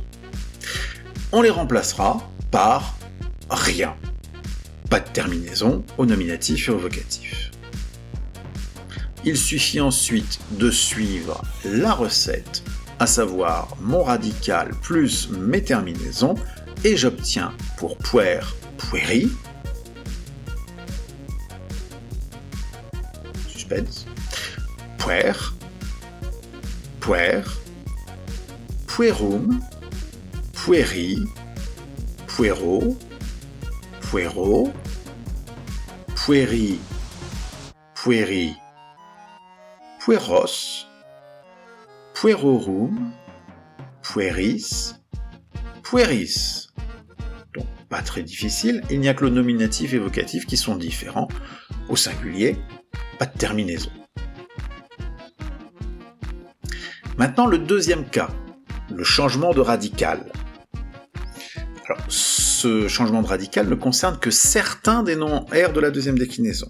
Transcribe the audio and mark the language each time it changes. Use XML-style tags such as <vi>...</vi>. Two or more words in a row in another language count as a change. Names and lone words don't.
<fr>On les remplacera par rien. Pas de terminaison au nominatif et au vocatif. Il suffit ensuite de suivre la recette, à savoir mon radical plus mes terminaisons, et j'obtiens pour</fr> <la>puer, pueri, suspense, puer, puer, puerum, pueri, puero, puero, pueri, pueri, pueros, puerorum, pueris, pueris.</la> <fr>Donc pas très difficile, il n'y a que le nominatif et vocatif qui sont différents. Au singulier, pas de terminaison. Maintenant le deuxième cas, le changement de radical. Alors, ce changement de radical ne concerne que certains des noms R de la deuxième déclinaison.</fr>